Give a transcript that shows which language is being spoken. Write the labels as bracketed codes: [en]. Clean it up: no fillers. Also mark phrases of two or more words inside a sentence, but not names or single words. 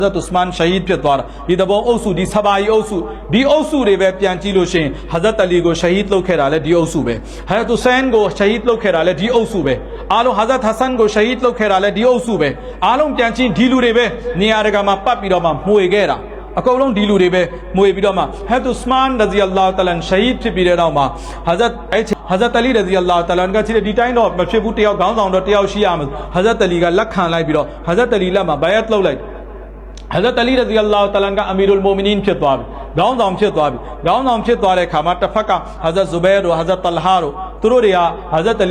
[my] Hazrat Usman Shahid ဖြစ်သွားတာဒီသဘောအုပ်စုဒီဆဘာယီအုပ်စုဒီအုပ်စုတွေပဲပြန်ကြည့်လို့ရှိရင် Hazrat Ali ကို Shahid လုပ်ခဲ့တာလည်းဒီအုပ်စုပဲ Hazrat Hussain ကို Shahid လုပ်ခဲ့တာလည်းဒီအုပ်စုပဲအားလုံး Hazrat Hassan ကို Shahid လုပ်ခဲ့တာလည်းဒီအုပ်စုပဲအားလုံးပြန်ကြည့်ဒီလူတွေပဲနေရာတကာမှာပတ်ပြီးတော့မှမှုေခဲ့တာအကုန်လုံးဒီလူတွေပဲမှုေပြီးတော့မှ Hazrat Usman [ar] رضي الله تعالى [my] Shahid ဖြစ်ပြီးတဲ့နောက်မှာ Hazrat Ali [ar] رضي الله تعالى [my] ကဒီတိုင်းတော့မဖြစ်ဘူးတယောက်ခေါင်းဆောင်တော့တယောက်ရှိရမယ် Hazrat Ali ကလက်ခံလိုက်ပြီးတော့ Hazrat Ali လက်မှာ bayat လုပ်လိုက် Hazrat Ali [ar] رضي الله تعالى [my] က [ar] أمير المؤمنين [my] ဖြစ်သွားပြီခေါင်းဆောင်ဖြစ်သွားပြီခေါင်းဆောင်ဖြစ်သွားတဲ့ခါမှာတစ်ဖက်က Hazrat Zubair တို့ Hazrat Talha တို့သူတို့တွေက Hazrat Ali